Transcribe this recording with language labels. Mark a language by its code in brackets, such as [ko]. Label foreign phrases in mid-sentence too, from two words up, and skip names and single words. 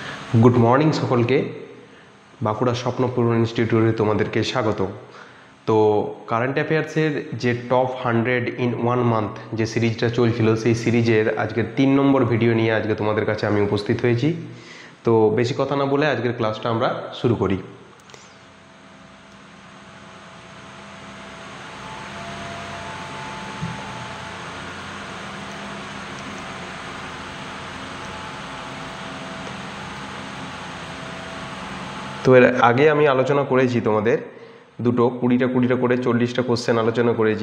[en] good morning [bn] সকল কে বাঁকুড়া স্বপ্নপূর্ণ ইনস্টিটিউটে তোমাদেরকে স্বাগত। तो [en] current affairs [bn] जे [en] top 100 in 1 month [bn] যে সিরিজটা চলছিল সেই সিরিজের আজকের 3 নম্বর ভিডিও নিয়ে আজকে তোমাদের কাছে আমি উপস্থিত হয়েছি। তো বেশি কথা না বলে আজকের ক্লাসটা আমরা শুরু করি। তো এর আগে আমি আলোচনা করেছি তোমাদের দুটো 20টা করে 40টা কোশ্চেন আলোচনা করেছি।